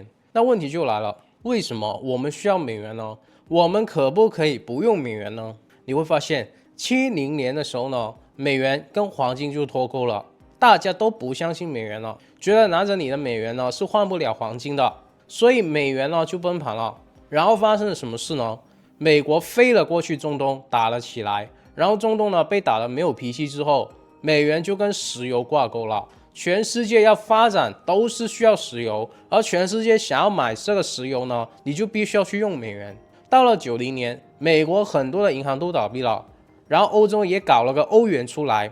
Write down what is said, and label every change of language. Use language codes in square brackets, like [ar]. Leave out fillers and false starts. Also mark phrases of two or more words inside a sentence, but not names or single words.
[zh] 那問題就來了，為什麼我們需要美元呢？我們可不可以不用美元呢？你會發現70年的時候呢，美元跟黄金就脱钩了，大家都不相信美元了，覺得拿着你的美元呢是換不了黄金的，所以美元呢就崩盤了。然後發生了什麼事呢？美國飛了過去中東打了起來，然後中東呢被打得沒有脾氣之後，美元就跟石油掛鈎了。全世界要發展都是需要石油，而全世界想要買這個石油呢，你就必須要去用美元。到了90年，美國很多的銀行都倒閉了，然后歐洲也搞了個歐元出來。